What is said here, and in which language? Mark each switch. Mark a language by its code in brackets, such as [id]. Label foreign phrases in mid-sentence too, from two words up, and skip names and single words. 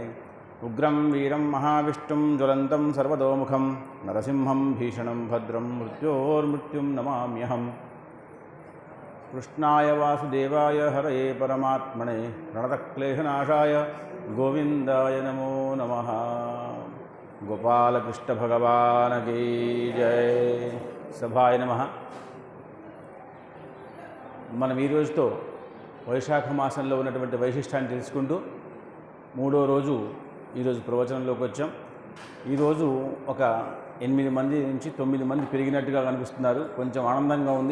[sa] उग्रं वीरं महाविष्णुं ज्वलन्तं सर्वतोमुखं नरसिंहं भीषणं भद्रं मृत्योर्मृत्युं नमाम्यहम्। कृष्णाय वासुदेवाय हरये परमात्मने प्रणतक्लेशनाशाय गोविंदाय नमो नमः। [hi] गोपालकृष्ण भगवान की जय। [sa] सभाय नमः। [te] మనం ఈ రోజుతో వైశాఖ మాసంలో ఉన్నటువంటి వైశిష్టాన్ని తెలుసుకుంటూ మూడో రోజు ఈరోజు ప్రవచనంలోకి వచ్చాం. ఈరోజు ఒక 8 మంది నుంచి 9 మంది పెరిగినట్టుగా కనిపిస్తున్నారు. కొంచెం ఆనందంగా ఉంది.